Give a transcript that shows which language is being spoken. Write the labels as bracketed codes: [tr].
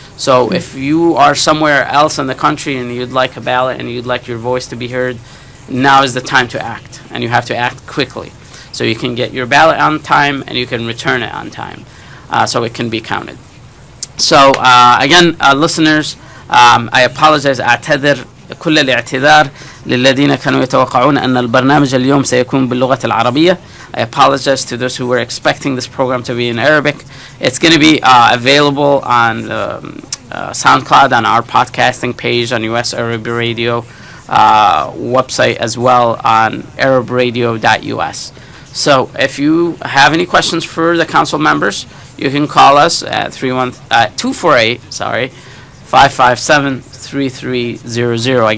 [en] So if you are somewhere else in the country and you'd like a ballot and you'd like your voice to be heard, now is the time to act, and you have to act quickly. So you can get your ballot on time and you can return it on time, so it can be counted. So again, listeners, I apologize. [ar] أعتذر كل الاعتذار للذين كانوا يتوقعون أن البرنامج اليوم سيكون باللغة العربية. [en] I apologize to those who were expecting this program to be in Arabic. It's going to be available on SoundCloud, on our podcasting page, on US Arab Radio website, as well on arabradio.us. So if you have any questions for the council members, you can call us at 248-557-3300.